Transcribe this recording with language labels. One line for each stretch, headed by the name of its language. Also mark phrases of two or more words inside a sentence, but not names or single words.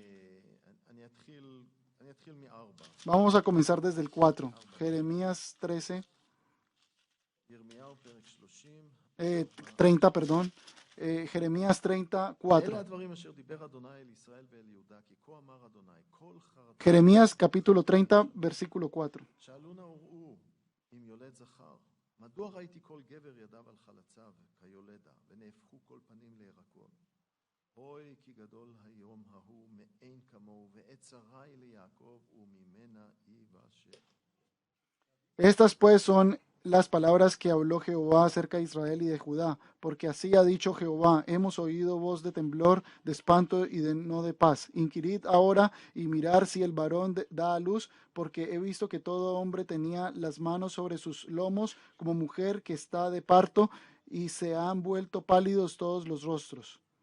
Spanish: Vamos a comenzar desde el 4. Jeremías 13, 30, perdón. Jeremías 30, 4. Jeremías capítulo 30, versículo 4.
Hebrew: מדוע ראיתי כל גבר ידיו על חלציו כיולדה, ונהפכו כל פנים לירקון? אוי כי גדול היום ההוא מאין כמוהו, ועת צרה היא ליעקב וממנה ייוושע.
Spanish: Estas pues son las palabras que habló Jehová acerca de Israel y de Judá, porque así ha dicho Jehová: hemos oído voz de temblor, de espanto y de no de paz. Inquirid ahora y mirar si el varón da a luz, porque he visto que todo hombre tenía las manos sobre sus lomos, como mujer que está de parto, y se han vuelto pálidos todos los rostros.